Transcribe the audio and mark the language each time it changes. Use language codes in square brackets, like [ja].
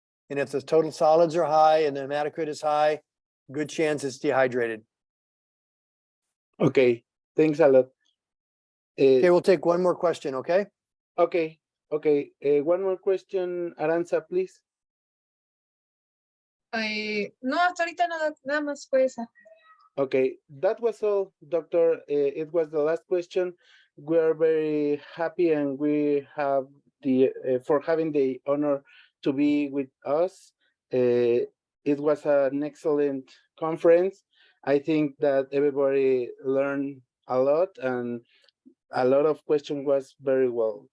[en] And if the total solids are high and the hematocrit is high, good chance it's dehydrated. Okay, thanks a lot. Okay, we'll take one more question, okay? Okay. One more question, Aranza, please. [es] No, hasta ahorita nada más fue esa. [en] Okay, that was all, doctor. It was the last question. we are very happy and we have for having the honor to be with us. It was an excellent conference. I think that everybody learned a lot and a lot of questions was very well.